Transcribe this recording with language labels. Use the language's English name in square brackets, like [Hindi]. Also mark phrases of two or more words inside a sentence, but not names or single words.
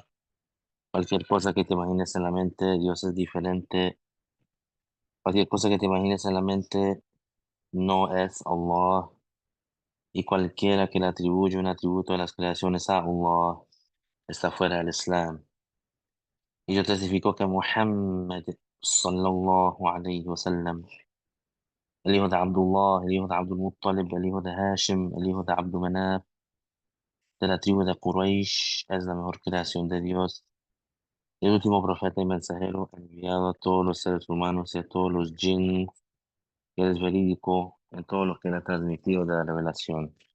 [Spanish] Cualquier cosa que te imagines en la mente, Dios es diferente. Cualquier cosa que te imagines en la mente no es Allah. Y cualquiera que le atribuye un atributo de las creaciones a Allah está fuera del Islam. Y yo testifico que Muhammad [Arabic] صلى الله عليه وسلم, [Spanish] el hijo de Abdullah, el hijo de Abdul Muttalib, el hijo de Hashim, el hijo de Abdul Manaf, de la tribu de Quraysh, es la mejor creación de Dios, el último profeta y mensajero enviado a todos los seres humanos y a todos los jinn, y es verídico en todo lo que él ha transmitido de la revelación.